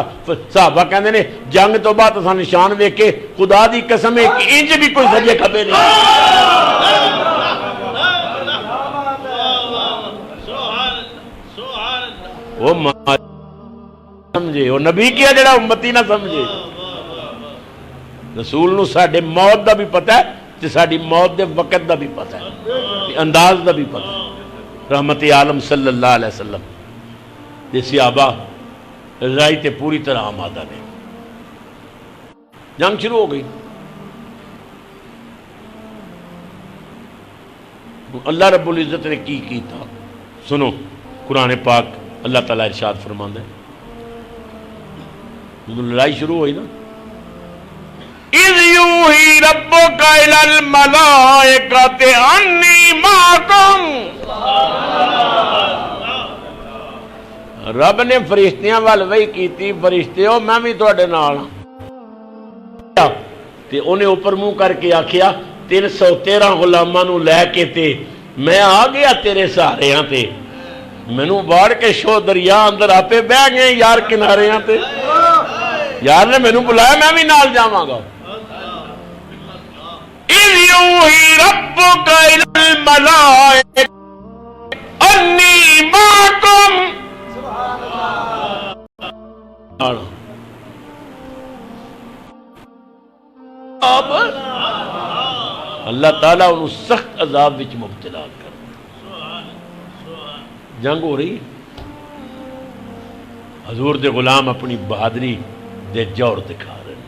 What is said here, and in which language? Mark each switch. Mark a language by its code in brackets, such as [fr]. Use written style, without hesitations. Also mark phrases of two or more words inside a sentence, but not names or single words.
[pa] صحابہ کہندے نے جنگ تو بعد اساں نشان ویکھ کے خدا دی قسم ہے کہ انج بھی کوئی سجے کھبے نہیں. وہ سمجھے وہ نبی کیا جڑا امتی نہ سمجھے. رسول نو ساڈے موت دا بھی پتہ ہے تے ساڈی موت دے وقت دا بھی پتہ ہے انداز دا بھی پتہ ہے. رحمت عالم [ar] صلی اللہ علیہ وسلم [pa] دے صحابہ رضائی تے پوری طرح آمادہ نے. جنگ شروع ہو گئی. اللہ رب العزت نے کی تھا سنو. قرآن پاک اللہ تعالیٰ ارشاد فرماندہ ہے لڑائی شروع ہوئی نا [ar] اِذْ یُوحِی رَبُّکَ إِلَى الْمَلَائِکَةِ أَنِّی مَعَکُمْ. [pa] رب نے فرشتیاں وال وحی کیتی فرشتیو میں بھی تواڈے نال تے انہیں اوپر منہ کر کے آکھیا 313 غلاماں نو لے کے تے میں آ گیا تیرے سہارے ہاں تے مینوں باڑ کے شو دریا اندر آپے بہ گئے یار کنارے ہاں تے یار نے مینوں بلایا میں بھی نال جاواں گا. [ar] اِذْ یُوحِی رَبُّکَ إِلَى الْمَلَائِکَةِ أَنِّی مَعَکُمْ. [pa] اللہ تعالیٰ انہوں سخت عذاب وچ مبتلا کر. جنگ ہو رہی حضور دے غلام اپنی بہادری دے جوہر دکھا رہے ہیں.